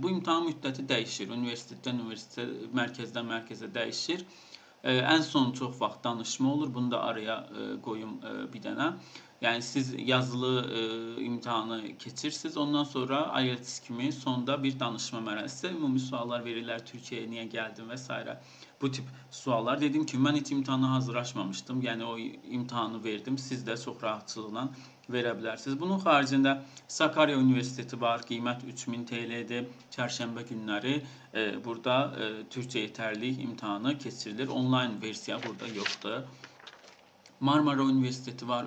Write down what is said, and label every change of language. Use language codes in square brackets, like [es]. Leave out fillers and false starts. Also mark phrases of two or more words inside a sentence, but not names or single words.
[az] Bu imtahan müddəti dəyişir. Üniversitetdən üniversitetə, mərkəzdən mərkəzə dəyişir. Ən son çox vaxt danışma olur. Bunu da araya qoyum bir dənə. Yəni siz yazılı imtahanı keçirsiniz. Ondan sonra IELTS kimi sonda bir danışma mərhələsi, ümumi suallar verirlər. [tr] Türkiye'ye niye geldin vesaire. [az] Bu tip suallar. [tr] Dedim ki ben hiç imtahana hazırlaşmamıştım. Yani o imtahanı verdim. [az] Siz də çox rahatçılıqla verə bilərsiniz. Bunun xaricində Sakarya Üniversiteti var. Qiymət 3000 TL'dir. Çərşənbə günləri burada Türkçe yeterlilik imtahanı keçirilir. Online versiya burada yoxdur. Marmara Üniversiteti var.